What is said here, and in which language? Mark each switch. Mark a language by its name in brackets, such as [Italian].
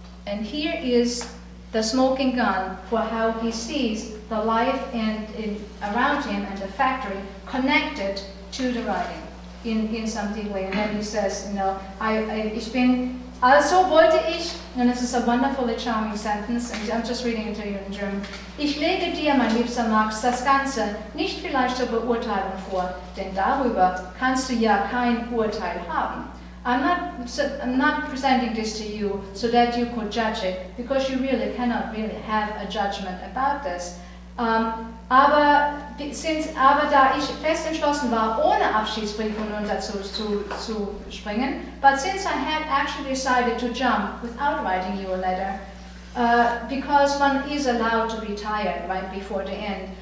[English] And here is the smoking gun for how he sees the life around him and the factory connected to the writing. in some deeply. And then he says, you know, [German] ich bin, also wollte ich, [English] and this is a wonderfully charming sentence, and I'm just reading it to you in German. [German] Ich lege dir, mein liebster Max, das Ganze nicht vielleicht zur Beurteilung vor, denn darüber kannst du ja kein Urteil haben. [English] I'm not presenting this to you so that you could judge it, because you really cannot really have a judgment about this. [German] Aber da ich fest entschlossen war, ohne Abschiedsbriefe nun dazu zu springen, [English] but since I had actually decided to jump without writing you a letter, because one is allowed to be tired right before the end.